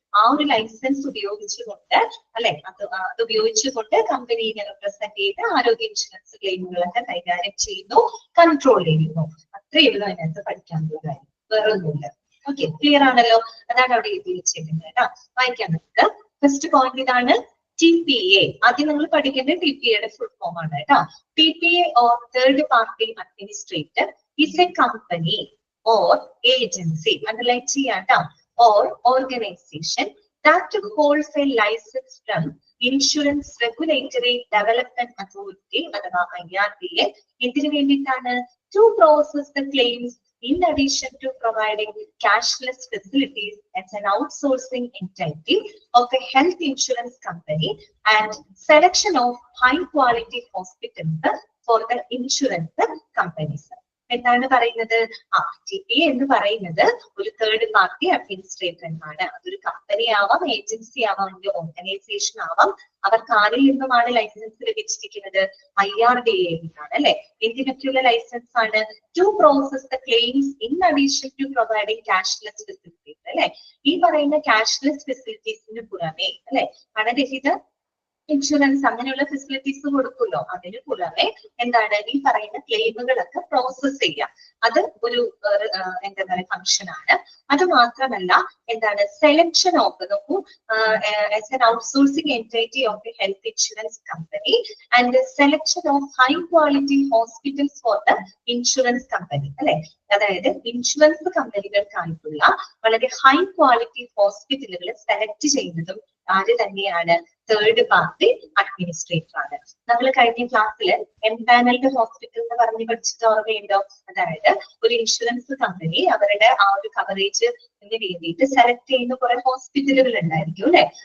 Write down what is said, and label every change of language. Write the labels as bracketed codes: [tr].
[ml] ആ ഒരു ലൈസൻസ് ഉപയോഗിച്ചുകൊണ്ട് അല്ലെ, അത് ഉപയോഗിച്ചുകൊണ്ട് കമ്പനീനെ റെപ്രസെന്റ് ചെയ്ത് ആരോഗ്യ ഇൻഷുറൻസ് ക്ലെയിമുകളൊക്കെ കൈകാര്യം ചെയ്യുന്നു, കൺട്രോൾ ചെയ്യുന്നു. അത്രയേ ഉള്ളൂ അതിനകത്ത് പഠിക്കാനുള്ള കാര്യം, വേറെ ഒന്നുമില്ല. ഓക്കെ, ക്ലിയർ ആണല്ലോ? അതാണ് അവിടെ എഴുതി വെച്ചിരിക്കുന്നത് കേട്ടോ. വായിക്കാൻ നമുക്ക്. ഫസ്റ്റ് പോയിന്റ് ഇതാണ് TPA. ആദ്യം നിങ്ങൾ പഠിക്കേണ്ടത് TPAയുടെ ഫുൾ ഫോം ആണ് കേട്ടോ. [en] TPA or third party administrator is a company or agency, [ml] underline ചെയ്യാട്ടോ, [en] or organization that holds a license from Insurance Regulatory Development Authority അഥവാ IRDA. [ml] എന്തിനു വേണ്ടിയിട്ടാണ്? [en] To process the claims in addition to providing cashless facilities as an outsourcing entity of a health insurance company and selection of high quality hospitals for the insurance companies. [ml] എന്താണ് പറയുന്നത്? TPA എന്ന് പറയുന്നത് ഒരു third party administrator എന്നാണ്. അതൊരു company ആവാം, agency ആവാം, organisation ആവാം. അവർക്ക് ആരിൽ നിന്നുമാണ് ലൈസൻസ് ലഭിച്ചിരിക്കുന്നത്? IRDA നിന്നാണ് അല്ലെ? എന്തിനൊക്കെയുള്ള ലൈസൻസ് ആണ്? [en] to process the claims in addition to providing cashless facilities [ml] അല്ലെ? ഈ പറയുന്ന ക്യാഷ്ലെസ് ഫെസിലിറ്റീസിന് പുറമെ അല്ലെ, പണരഹിത ഇൻഷുറൻസ് അങ്ങനെയുള്ള ഫെസിലിറ്റീസ് കൊടുക്കുമല്ലോ, അതിന് പുറമെ എന്താണ് ഈ പറയുന്ന ക്ലെയിമുകളൊക്കെ പ്രോസസ് ചെയ്യാം. അത് ഒരു എന്താ പറയുക ഫംഗ്ഷൻ ആണ്. അത് മാത്രമല്ല എന്താണ് [en] selection of [ml] നോക്കൂ [en] as an outsourcing entity of a health insurance company and the selection of high quality hospitals for the insurance company [ml] അല്ലെ? അതായത് ഇൻഷുറൻസ് കമ്പനികൾക്കായിട്ടുള്ള വളരെ ഹൈ ക്വാളിറ്റി ഹോസ്പിറ്റലുകൾ സെലക്ട് ചെയ്യുന്നതും ആര് തന്നെയാണ്? തേർഡ് പാർട്ടി അഡ്മിനിസ്ട്രേറ്റർ ആണ്. നമ്മൾ കഴിഞ്ഞ ക്ലാസ്സിൽ എംപാനൽഡ് ഹോസ്പിറ്റൽ എന്ന് പറഞ്ഞ് പഠിച്ചത് ഓർമ്മയുണ്ടോ? അതായത് ഒരു ഇൻഷുറൻസ് കമ്പനി അവരുടെ ആ ഒരു കവറേജ് വേണ്ടിയിട്ട് സെലക്ട് ചെയ്യുന്ന കുറെ ഹോസ്പിറ്റലുകൾ ഉണ്ടായിരിക്കും അല്ലെ?